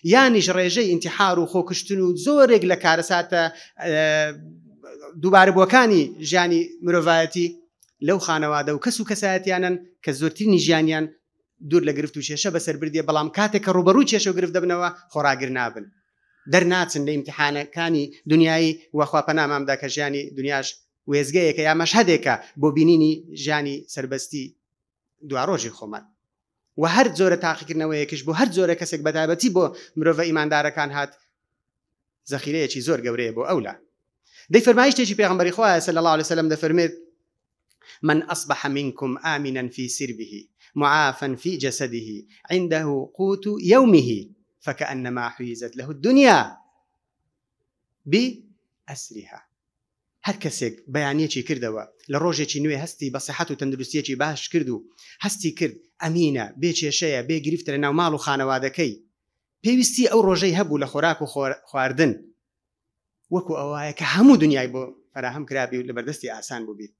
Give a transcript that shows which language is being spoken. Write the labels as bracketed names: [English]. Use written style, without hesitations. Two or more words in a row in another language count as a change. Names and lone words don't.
[Central Kurdish] یانیش ڕێژەی ئینتیحار و خۆکشتن و زۆرێک لە کارەساتە دووبارەبووەکانی ژیانی مرۆڤایەتی لەو خانەوادە و کەس و کەسایەتیانن کە زۆرترینی ژیانیان دوور لە گرفت و کێشە بەسەر بردیە، بەڵام کاتێک کە ڕوبەڕووی کێشە و گرفت دەبنەوە خۆراگر نابن، دەرناچن لە ئیمتیحانەکانی دنیایی وەخوا پەنامامدا کە ژیانی دنیاش وێزگەیەکە یا مەشهەدێکە بۆ بینینی ژیانی سربەستی دواڕۆژی خۆمان. و هەر جۆرە تاقیکردنەوەیەکیش بۆ هەر جۆرە کەسێک بەتایبەتی بۆ مرۆڤ ئیماندارەکان هات زەخیرەیەکی زۆر گەورەیە بۆ ئەولا. دەی فەرمایشتێکی پێغەمبەری خوا [Arabic] صلی الله عليه وسلم [Central Kurdish] دەفەرمێت: [Arabic] من أصبح منكم آمنا في سربه معافا في جسده عنده قوت يومه فكأنما حيزت له الدنيا بأسرها. [Central Kurdish] هەر کەسێک بەیانیەکی کردەوە لە ڕۆژێکی نوێ هەستی بە سەحەت و تەندروستیەکی باش کرد و هەستی کرد ئەمینە بێ کێشەیە بێ گرفتە لە ناو ماڵ و خانەوادەکەی، پێویستی ئەو ڕۆژەی هەبوو لە خۆراک و خواردن وەکو ئەوایە کە هەموو دنیای بۆ فراهم کرابی و لە بەردەستی ئاسان بوو بیت.